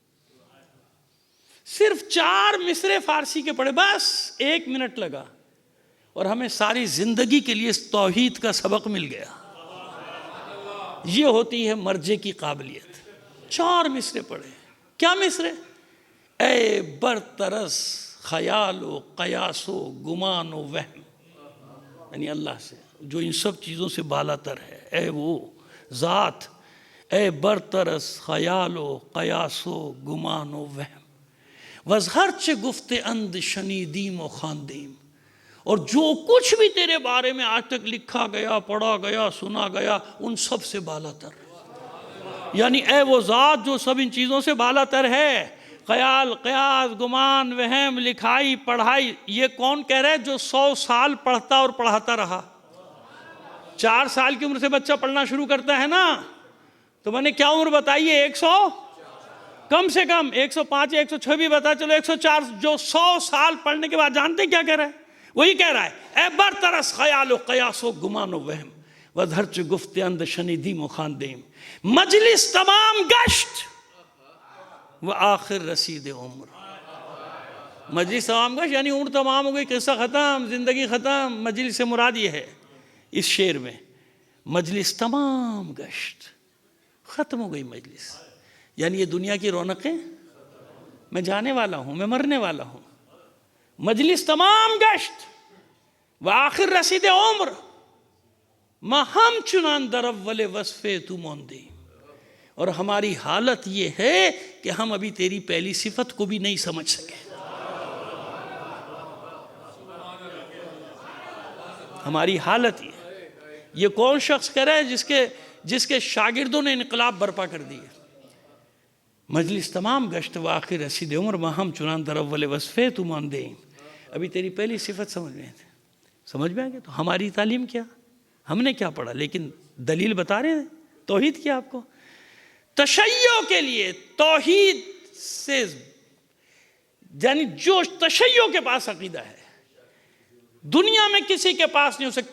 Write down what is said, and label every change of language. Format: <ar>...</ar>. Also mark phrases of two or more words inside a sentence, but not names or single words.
<ur>صرف 4 مصرے فارسی کے پڑھے، بس 1 منٹ لگا، اور ہمیں ساری زندگی کے لیے توحید کا سبق مل گیا۔ یہ ہوتی ہے مرجع کی قابلیت۔ 4 مصرے پڑھے، کیا مصرے؟</ur> <fa>اے برترس خیال و قیاس و گمان و وہم،</fa> <ur>یعنی اللہ سے جو ان سب چیزوں سے بالا تر ہے، اے وہ ذات،</ur> <fa>اے برترس خیال و قیاس و گمان و وہم، وزہرچ گفت اند شنیدیم و خواندیم،</fa> <ur>اور جو کچھ بھی تیرے بارے میں آج تک لکھا گیا، پڑھا گیا، سنا گیا، ان سب سے بالا تر، یعنی اے وہ ذات جو سب ان چیزوں سے بالا تر ہے، خیال، قیاس، گمان، وہم، لکھائی، پڑھائی، یہ کون کہہ رہا ہے؟ جو 100 سال پڑھتا اور پڑھاتا رہا۔ 4 سال کی عمر سے بچہ پڑھنا شروع کرتا ہے نا، تو میں نے کیا عمر بتائی ہے؟ 100 کم سے کم 105 یا 106 بھی بتا چلو 104، جو 100 سال پڑھنے کے بعد جانتے کیا کہہ رہا ہے؟ وہی کہہ رہا ہے،</ur> <fa>اے برترس خیال و قیاس و گمان و وہم، وَدْھَرْچ گفت اند شنیدیم و خواندیم، مجلس تمام گشت و آخر رسید عمر۔ مجلس تمام گشت</fa> <ur>یعنی عمر تمام ہو گئی، قصہ ختم، زندگی ختم۔ مجلس سے مراد یہ ہے اس شعر میں،</ur> <fa>مجلس تمام گشت،</fa> <ur>ختم ہو گئی مجلس، یعنی یہ دنیا کی رونقیں، میں جانے والا ہوں، میں مرنے والا ہوں۔</ur> <fa>مجلس تمام گشت و آخر رسید عمر، ماں ہم چنان در اول وصفے تو موندے،</fa> <ur>اور ہماری حالت یہ ہے کہ ہم ابھی تیری پہلی صفت کو بھی نہیں سمجھ سکے. ہماری حالت یہ کون شخص کہہ رہا ہے جس کے شاگردوں نے انقلاب برپا کر دیے.</ur> <fa>مجلس تمام گشت و آخر رسید عمر ماہم چنان در اول وصفے تو ماندے،</fa> <ur>ابھی تیری پہلی صفت سمجھ میں آ گیا. تو ہماری تعلیم کیا، ہم نے کیا پڑھا، لیکن دلیل بتا رہے ہیں. توحید کیا آپ کو تشیع کے لیے، توحید سے یعنی جو تشیع کے پاس عقیدہ ہے دنیا میں کسی کے پاس نہیں ہو سکتا.</ur>